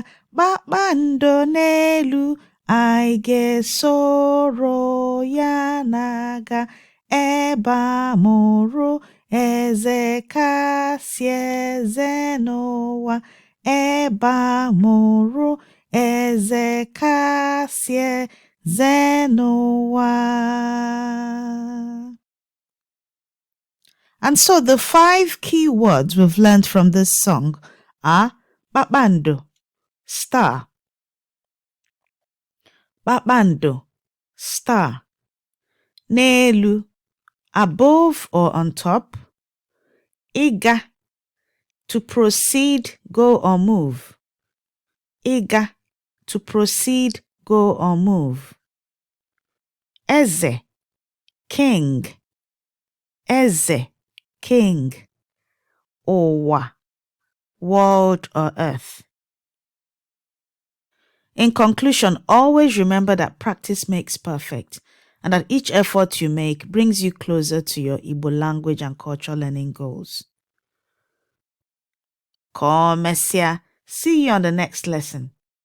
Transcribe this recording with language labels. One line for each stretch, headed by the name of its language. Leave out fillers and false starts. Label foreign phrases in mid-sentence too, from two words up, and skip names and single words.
Igbo: Kpakpando n'elu, anyị ga-esoro ya na-aga. Ebe a mụrụ eze kasị eze n'ụwa. Ebe a mụrụ eze kasị eze n'ụwa.
English: And so the 5 key words we've learned from this song are Kpakpando, star. Kpakpando, star.
Igbo: N'elu,
English: above or on top. Ịga, to proceed, go or move. Ịga, to proceed, go or move. Eze, king. Eze, king.
Igbo: Ụwa,
English: world or earth. In conclusion, always remember that practice makes perfect. and that each effort you make brings you closer to your Igbo language and culture learning goals.
Igbo: Ka o mesịa.
English: See you on the next lesson.